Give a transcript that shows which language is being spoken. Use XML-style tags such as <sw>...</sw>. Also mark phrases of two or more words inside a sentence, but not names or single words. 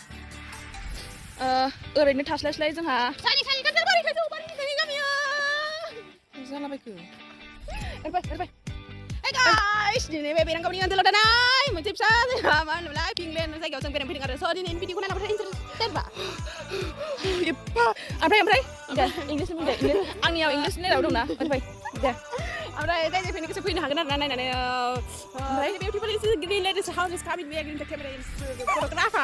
<brx>ओरैनो थास्लायस्लाय जोंहा जालाबायखो एरबाय</brx> <en>Hey guys,</en> <brx>दिनै बे बेरांगावनि ओनसोलाव थानाय मोनसे फिसा मा होनोमोनलाय फिंलेन्ड जायगायाव जों बेरायनो फैदों आरो स' दिनैनि भिडिअखौ नायनानै इन्टारेस्टेडबा ओमफ्राय दे इंलिस बुंदो आंनियाव इंलिस राव दंना ओमफ्राय दे ओमफ्राय जाय फैनो गोसो फैनो हागोन आरोना नायनानै ओमफ्राय</brx> <en>beautiful is green ladies house is coming we are going to camera is photographer</en>